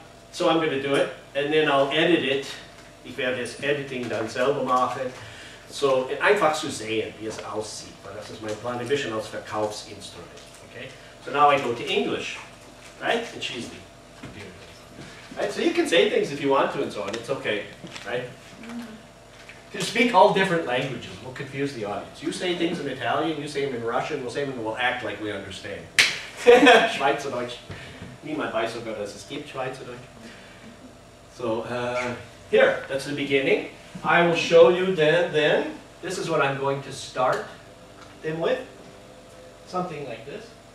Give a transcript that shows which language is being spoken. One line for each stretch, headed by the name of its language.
English: So I'm going to do it, and then I'll edit it.
German: Ich werde das Editing dann selber machen. So einfach zu sehen, wie es aussieht. Weil das ist mein Plan, ein bisschen als Verkaufsinstrument. Okay?
English: So now I go to English, right? And she's the computer. Right? So you can say things if you want to and so on. It's okay, right? You can speak all different languages. We'll confuse the audience. You say things in Italian, you say them in Russian, we'll say them and we'll act like we understand.
German: Schweizerdeutsch. Niemand weiß sogar, dass es gibt Schweizerdeutsch.
English: So here, that's the beginning. I will show you then, this is what I'm going to start them with. Something like this.